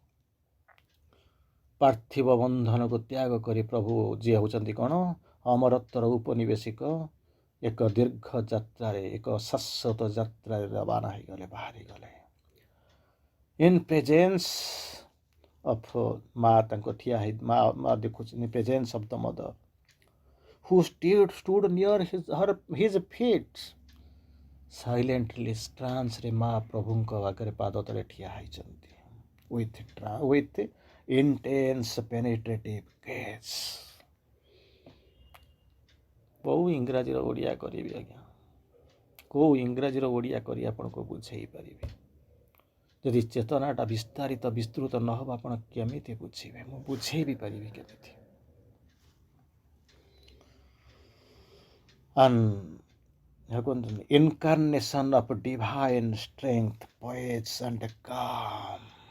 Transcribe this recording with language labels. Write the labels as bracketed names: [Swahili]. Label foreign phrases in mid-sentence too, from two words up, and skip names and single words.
[Odia] ପାର୍ଥିବ ବନ୍ଧନକୁ ତ୍ୟାଗ କରି ପ୍ରଭୁ ଯିଏ ହେଉଛନ୍ତି କ'ଣ, ଅମରତ୍ୱର ଉପନିବେଶିକ, ଏକ ଦୀର୍ଘ ଯାତ୍ରାରେ, ଏକ ଶାଶ୍ୱତ ଯାତ୍ରାରେ ରବାନା ହେଇଗଲେ, ବାହାରିଗଲେ। [English] in presence of, [Odia] ମା ତାଙ୍କ ଠିଆ ହେଇ, ମା ଦେଖୁଛନ୍ତି, [English] presence of the Mother who stood near his feet silently। [Odia] ଟ୍ରାନ୍ସରେ ମା ପ୍ରଭୁଙ୍କ ଆଗରେ ପାଦ ତଳେ ଠିଆ ହେଇଛନ୍ତି, [English] with intense penetrative gaze। [Odia] କେଉଁ ଇଂରାଜୀର ଓଡ଼ିଆ କରିବି ଆଜ୍ଞା, କେଉଁ ଇଂରାଜୀର ଓଡ଼ିଆ କରି ଆପଣଙ୍କୁ ବୁଝେଇ ପାରିବି? ଯଦି ଚେତନାଟା ବିସ୍ତାରିତ ବିସ୍ତୃତ ନ ହେବ ଆପଣ କେମିତି ବୁଝିବେ? ମୁଁ ବୁଝେଇ ବି ପାରିବି କେମିତି? [English] incarnation of divine strength, poise and calm.